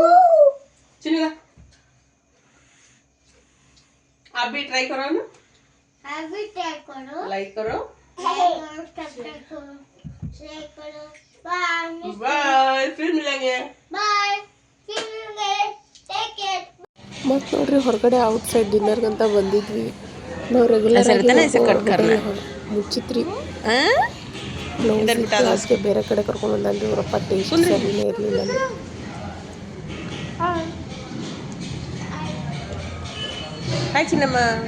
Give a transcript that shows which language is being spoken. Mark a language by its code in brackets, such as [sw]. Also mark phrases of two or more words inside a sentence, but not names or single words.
[hi] चलेगा. आप भी ट्राई करो ना. अभी ट्राई करो लाइक करो. सब्सक्राइब करो शेयर करो बाय बाय. फिर मिलेंगे. बाय फिर मिलेंगे [en] take care. [kn] ಮತ್ತು ನೋಡ್ರಿ ಹೊರಗಡೆ [en] out side [kn] ಡಿನ್ನರ್ಗಂತ ಬಂದಿದ್ವಿ ನಾವು. ರೆಗ್ಯುಲರ್ ಮುಚ್ಚಿತ್ರಿ ಕ್ಲಾಸ್ಗೆ ಬೇರೆ ಕಡೆ ಕರ್ಕೊಂಡ್ಬಂದ್ರಿ. ಅವರಪ್ಪ ಟೇಸ್ಟ್ ಸರಿನೇ ಇರಲಿಲ್ಲ. ಹಾಯ್ ಚಿನ್ನಮ್ಮ.